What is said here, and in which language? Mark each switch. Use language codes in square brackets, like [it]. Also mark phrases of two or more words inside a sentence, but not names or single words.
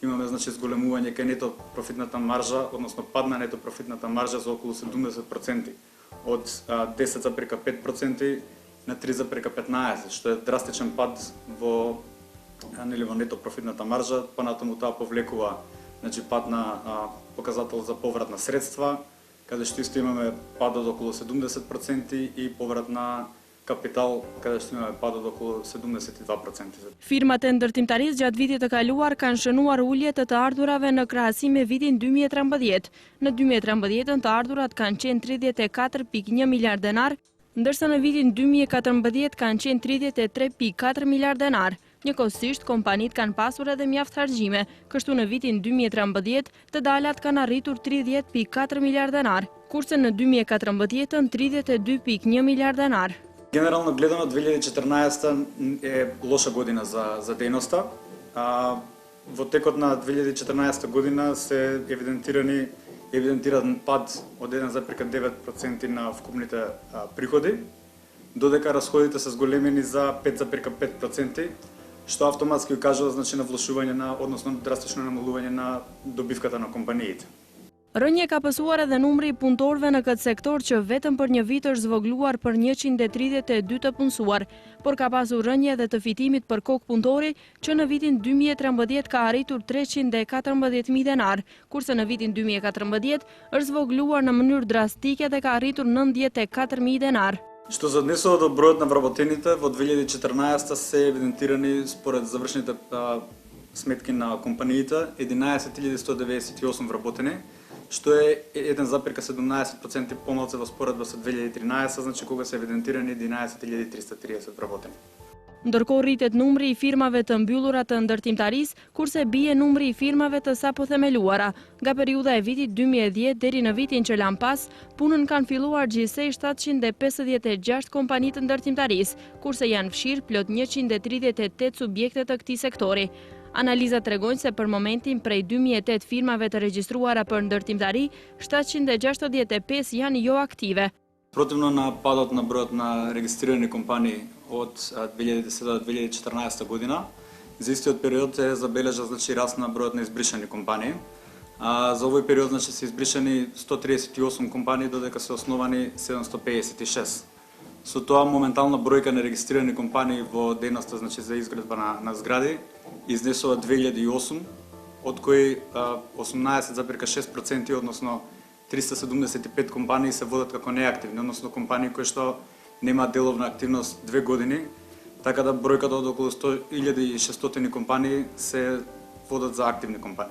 [mk] имаме значи зголемување кај нето профитната маржа, односно пад на нето профитната маржа за околу 70%, од 10,5% на 3,15%, што е драстичен пад во нето профитната маржа, понатаму таа повлекува значи пад на показател за поврат на средства, каде што исто имаме пад од околу 70% и поврат на капитал, каде што имаме пад од околу 72%. [sq] Фирмата ndërtimtarisë gjatë vitit të kaluar kanë shënuar ulje të ardhurave në krahasim me vitin 2013. Në 2013 të ardhurat kanë qenë 34,1 miliard denar, ndërsa në vitin 2014 kanë qenë 33,4 miliard denar. Njëkohësisht, kompanitë kanë pasur edhe mjaft harxime, kështu në vitin 2013 të dalat kanë arritur 30,4 miliard denar, kurse në 2014 32,1 miliard denar. [mk] Генерално гледано 2014 е лоша година за дејноста. Во текот на 2014 година се евидентиран пад од 1,9% на вкупните приходи, додека расходите се зголемени за 5,5%, што автоматски кажува значи на влошување на, односно драстично намалување на добивката на компаниите. [sq] Rënje ka pësuar edhe numri I punëtorëve në këtë sektor që vetëm për një vit është zvogluar për 132 të punësuar, por ka pasur rënje edhe të fitimit për kokë punëtori që në vitin 2013 ka arritur 314.000 denar, kurse në vitin 2014 është zvogluar në mënyrë drastike dhe ka arritur 94.000 denar. [mk] Што се однесува до бројот на вработените, во 2014 се евидентирани според завршените сметки на компаниите 11.198 вработени, што е 1,17% помалку во споредба со 2013, значи кога се евидентирани 11.330 вработени. [sq] Ndërkohë rritet numri I firmave të mbyllura të ndërtimtarisë, kurse bie numri I firmave të sapo themeluara. Nga periudha e vitit 2010 deri në vitin që lan pas, punën kanë filluar gjithsej 756 kompani të ndërtimtarisë, kurse janë fshirë plot 138 subjekte të këtij sektori. Analizat tregojnë se për momentin prej 2008 firmave të regjistruara për ndërtimtari, 765 janë jo aktive. [mk] Противно на падот на бројот на регистрирани компании од 2010 до 2014 година, за истиот период е забележа значи раст на бројот на избришани компании. За овој период значи се избришани 138 компании, додека се основани 756. Со тоа моментална бројка на регистрирани компании во дејноста значи за изградба на згради изнесува 2008, од кои 18,6%, односно 375 компании се водат како неактивни, односно компании кои што немаат деловна активност 2 години, така да бројката од околу 100.600 компании се водат за активни компании.